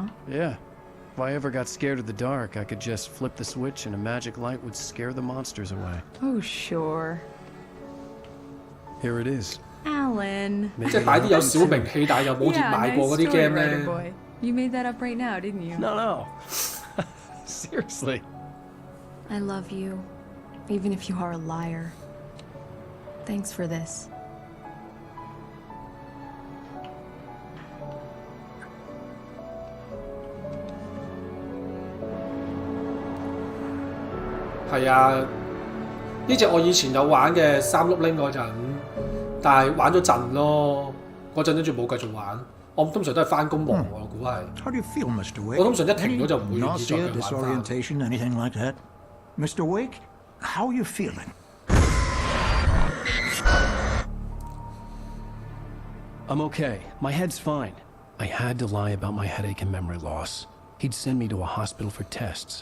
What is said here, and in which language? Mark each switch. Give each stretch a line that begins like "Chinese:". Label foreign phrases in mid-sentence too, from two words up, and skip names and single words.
English: Yeah. If I ever got scared of the dark, I could just flip the switch and a magic light would scare the monsters away. Oh, sure. Here it is. Alan.
Cantonese: 即係擺啲有小名氣但係又冇熱買過嗰啲 game 咧。
English: You made that up right now, didn't you? No. Seriously. I love you, even if you are a liar. Thanks for this.
Cantonese: 係啊，呢隻我以前有玩嘅3碌拎嗰陣，但係玩咗陣咯，嗰陣跟住冇繼續玩。我通常都係翻工忙喎，我估係。
English: How do you feel, Mr. Wake?
Cantonese: 我通常一停咗就唔會願意再
English: Nausea,
Cantonese: 繼續玩翻。
English: disorientation, anything like that? Mr. Wake, how are you feeling? I'm okay. My head's fine. I had to lie about my headache and memory loss. He'd send me to a hospital for tests.